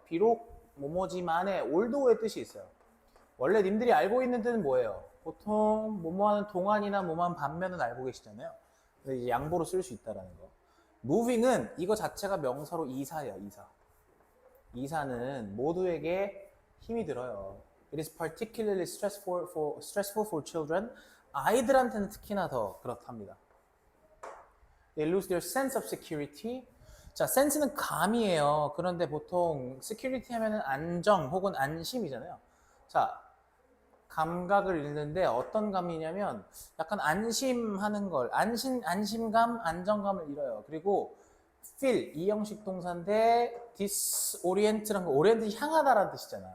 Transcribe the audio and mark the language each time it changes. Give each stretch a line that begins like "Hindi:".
Korean: 비록 뭐뭐지만의 올도의 뜻이 있어요. 원래 님들이 알고 있는 뜻은 뭐예요? 보통 뭐뭐하는 동안이나 뭐뭐한 반면은 알고 계시잖아요. 근데 이제 양보로 쓸 수 있다라는 거. moving은 이거 자체가 명사로 이사예요. 이사는 모두에게 힘이 들어요.
English: It is particularly stressful for children.
Korean: 아이들한테는 특히나 더 그렇답니다.
English: They lose their sense of security.
Korean: 자, sense는 감이에요. 그런데 보통 security 하면은 안정 혹은 안심이잖아요. 자, 감각을 잃는데 어떤 감이냐면 약간 안심하는 걸, 안심감, 안정감을 잃어요. 그리고 feel, 이 형식 동사인데 disorient란 거, orient는 향하다라는 뜻이잖아.